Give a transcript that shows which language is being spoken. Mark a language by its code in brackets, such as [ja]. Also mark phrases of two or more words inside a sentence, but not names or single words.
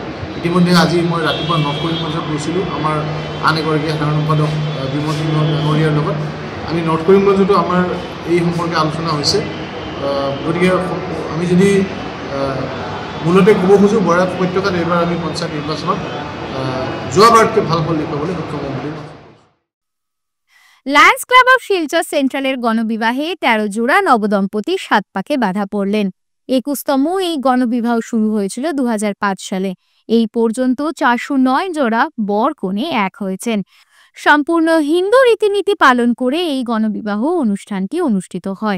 [as] ইতিমধ্যে আজি মই ৰাতিপুৱা নৰ্থ কৰিমগঞ্জত গৈছিলোঁ আমাৰ আন এগৰাকী সাধাৰণ সম্পাদক বিমল সিংহ ডাঙৰীয়াৰ লগত। আমি নৰ্থ কৰিমগঞ্জতো আমাৰ এই সম্পৰ্কে আলোচনা হৈছে। গতিকে আমি যদি মূলতে ক'ব খোজোঁ বৰাক উপত্যকাত এইবাৰ আমি পঞ্চায়ত নিৰ্বাচনত যোৱাবাৰতকৈ ভাল ফল দেখুৱাবলৈ সক্ষম হ'ম বুলি। [bn] লায়ন্স ক্লাব অফ শিলচর সেন্ট্রালের গণবিবাহে 13 জোড়া নবদম্পতি 7 পাকে বাধা পড়লেন। 21তম এই গণবিবাহ শুরু হয়েছিল 2005 সালে। এই পর্যন্ত 409 জোড়া বর কনে এক হয়েছেন। সম্পূর্ণ হিন্দু রীতিনীতি পালন করে এই গণবিবাহ অনুষ্ঠানটি অনুষ্ঠিত হয়।